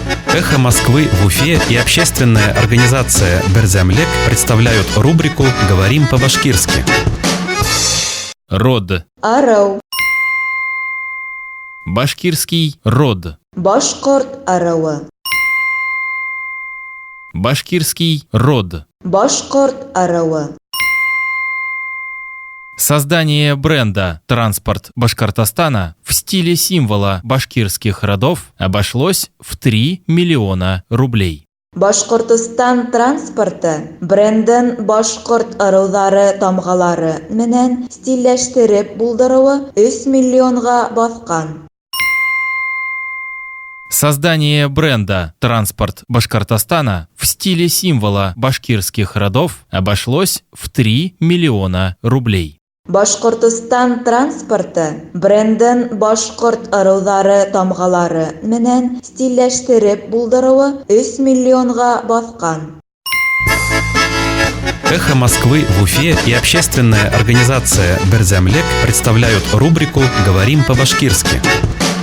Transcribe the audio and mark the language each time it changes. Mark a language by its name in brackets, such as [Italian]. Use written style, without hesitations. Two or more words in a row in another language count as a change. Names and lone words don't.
[Russian] «Эхо Москвы» в Уфе и общественная организация «Берзямлек» представляют рубрику «Говорим по-башкирски». Род. [Bashkir] Арау. [Russian] Башкирский род. [Bashkir] Башкорт арауы. [Russian] Башкирский род. [Bashkir] Башкорт арауы. [Russian] Создание бренда «Транспорт Башкортостана» в стиле символа башкирских родов обошлось в 3 миллиона рублей. [Bashkir] Башкортостан транспорты бренден башкорт араулары тамгалары менен стильләштереп булдыруы 3 миллионга баскан. [Russian] Создание бренда «Транспорт Башкортостана» в стиле символа башкирских родов обошлось в 3 миллиона рублей. [Bashkir] Башкортостан транспорты бренден башкорт араулары тамгалары менен стильләштереп булдыруы 3 миллионга баскан. [Russian] «Эхо Москвы» в Уфе и общественная организация «Берзямлек» представляют рубрику «Говорим по-башкирски».